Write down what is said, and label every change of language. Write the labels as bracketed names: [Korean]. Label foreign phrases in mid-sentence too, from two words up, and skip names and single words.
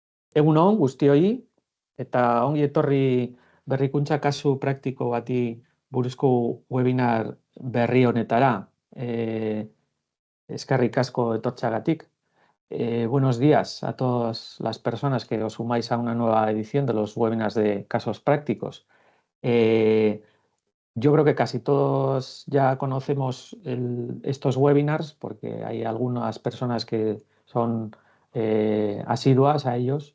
[Basque] Egun on, guztioi, eta ongi etorri berrikuntza kasu praktiko bati buruzko webinar berri honetara. Eskerrik asko etortxagatik. [Spanish] Buenos días a todas las personas que os sumáis a una nueva edición de los webinars de casos prácticos. Yo creo que casi todos ya conocemos estos webinars porque hay algunas personas que son asiduas a ellos.